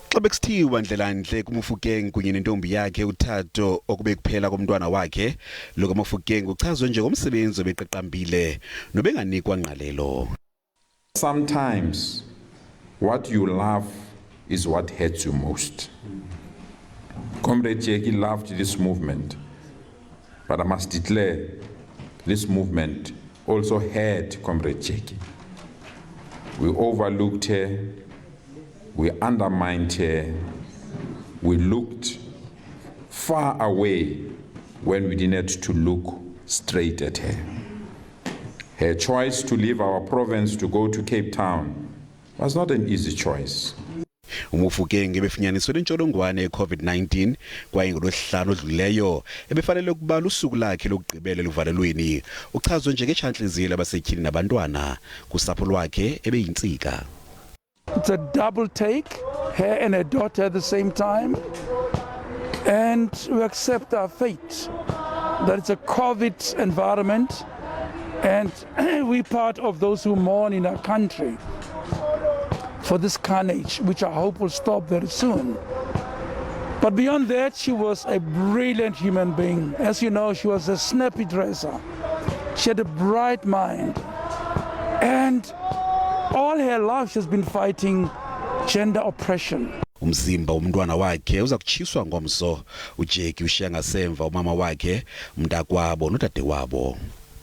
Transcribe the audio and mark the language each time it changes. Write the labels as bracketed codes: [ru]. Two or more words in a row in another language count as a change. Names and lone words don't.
[xh] Bekuthiwa ndlela kuMofokeng kunye nentombi yakhe uThatho okube kuphela komntwana wakhe lo kaMofokeng uchazwe njengomsebenzi obeqaqambile nobenganikwa ngqalelo. [en] Sometimes what you love is what hurts you most. Comrade uJacqui loved this movement, but I must declare this movement also hurt Comrade uJacqui. We overlooked her, we undermined her, we looked far away when we didn't have to look straight at her. Her choice to leave our province to go to Cape Town was not an easy choice. [xh] uMofokeng ebefunyaniswe lentsholongwane ye-COVID-19 kwaye ngolwesihlanu odlulileyo ebefanele ukubala usuku lakhe lokugqibela luvalelweni uchazwe njengetshantliziyo labasetyhini nabantwana kusapho lwakhe ebeyintsika. [en] It's a double take, her and her daughter at the same time, and we accept our fate that it's a COVID environment and we're part of those who mourn in our country for this carnage, which I hope will stop very soon. But beyond that, she was a brilliant human being. As you know, she was a snappy dresser. She had a bright mind. And all her life she's been fighting gender oppression. [xh] Umzimba umntwana wakhe uza kutshiswa ngomso. uJacqui ushiya ngasemva umama wakhe, mntakwabo nodade wabo.